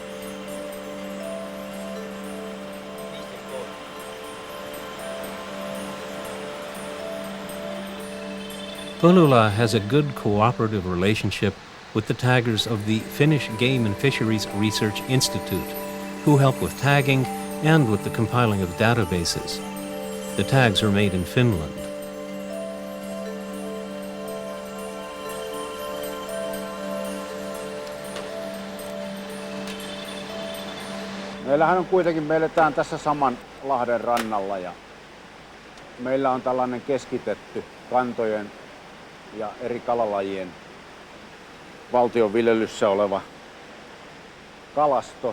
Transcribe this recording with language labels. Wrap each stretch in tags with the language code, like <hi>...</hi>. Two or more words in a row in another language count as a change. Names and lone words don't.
<en>Pulula has a good cooperative relationship with the taggers of the Finnish Game and Fisheries Research Institute, who help with tagging and with the compiling of databases. The tags are made in Finland.</en> <fi>Meillähän on kuitenkin, me eletään tässä saman lahden rannalla ja meillä on tällainen keskitetty kantojen ja eri kalalajien valtion viljelyssä oleva kalasto.</fi>